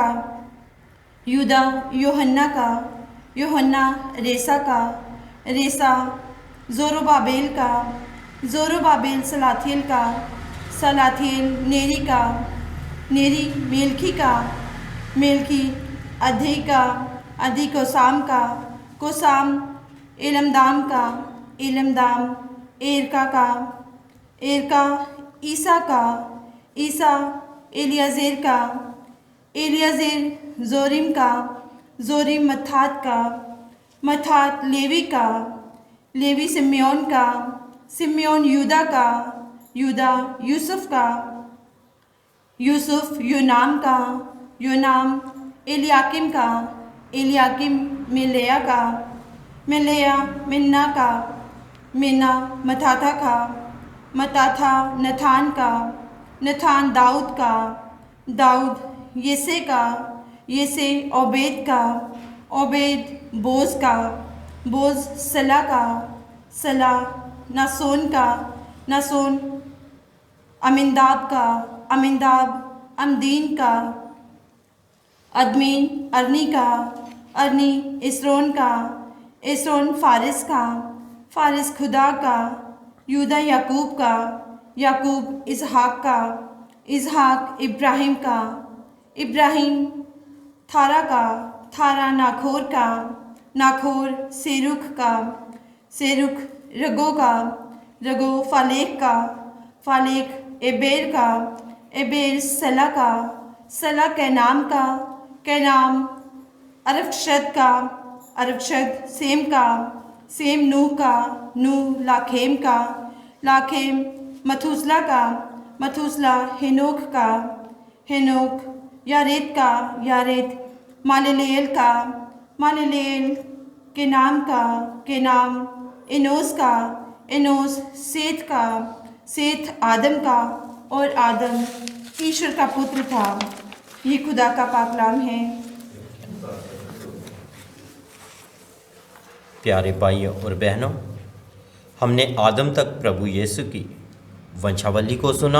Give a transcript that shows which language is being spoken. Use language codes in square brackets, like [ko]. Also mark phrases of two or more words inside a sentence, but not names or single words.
[hi] यूदा योहन्ना का, योहन्ना रेसा का, रेसा जोरोबाबेल का, जोरोबाबेल सलाथियल का, सलाथियल नेरी का, नेरी मेलकी का, मेलकी अधी का, अधी कोसाम का, कोसाम एलमदाम का, एलमदाम एरका का, एरका ईसा का, ईसा एलियाजेर का, एलियाजेर जोरिम का, जोरिम मत्तात का, मत्तात लेवी का, लेवी सिम्योन का, सिम्योन यूदा का, यूदा यूसुफ का, यूसुफ योनाम का, योनाम एलियाकिम का, एलियाकिम मिलेया का, मिलेया मिन्ना का, मिन्ना मत्ताथा का, मत्ताथा नथान का, नथान दाऊद का, दाऊद येसे का, येसे ओबेद का, ओबेद बोज का, बोज सला का, सला नासोन का, नासोन अमिनदाब का, अमिनदाब अमदीन का, अदमीन अरनी का, अरनी इसरोन का, इसरोन फारिस का, फारिस खुदा का, यूदा याकूब का, याकूब इसहाक का, इसहाक इब्राहिम का, इब्राहिम थारा का, थारा नाखोर का, नाखोर सेरुख का, सेरुख रगो का, रगो फालेक का, फालेक एबेर का, एबेर सला का, सला कैनाम का, कैनाम अरफशद का, अरफशद सेम का, सेम नूह का, नूह लाखेम का, लाखेम मथूसला का, मथूसला हेनोक का, हेनोक यारेद का, यारेद मालेलेल का, मालेलेल के नाम का, के नाम एनोस का, एनोस सेत का, सेत आदम का, और आदम ईश्वर का पुत्र था। ये खुदा का पाकलाम है। प्यारे भाइयों और बहनों, हमने आदम तक प्रभु यीशु की वंशावली को सुना।